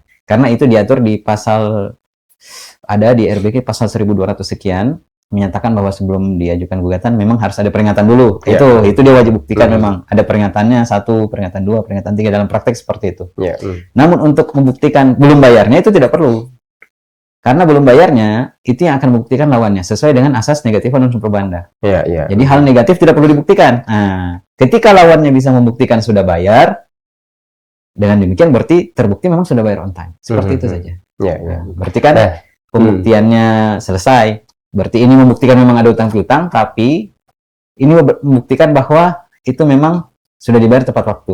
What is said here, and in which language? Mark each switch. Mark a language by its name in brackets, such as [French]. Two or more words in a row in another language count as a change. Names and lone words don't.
[Indonesian] Karena itu diatur di pasal, ada di RBG pasal 1200 sekian, menyatakan bahwa sebelum diajukan gugatan memang harus ada peringatan dulu. Itu dia wajib buktikan memang. Ada peringatannya 1, peringatan 2, peringatan 3 dalam praktek seperti itu. Namun untuk membuktikan belum bayarnya itu tidak perlu. Karena belum bayarnya, itu yang akan membuktikan lawannya, sesuai dengan asas [Latin] negativa non sun probanda. [Indonesian] Jadi hal negatif tidak perlu dibuktikan. Nah, ketika lawannya bisa membuktikan sudah bayar, dengan demikian berarti terbukti memang sudah bayar [English] on time. [Indonesian] Seperti itu saja. Berarti kan pembuktiannya selesai. Berarti ini membuktikan memang ada utang piutang, tapi ini membuktikan bahwa itu memang sudah dibayar tepat waktu.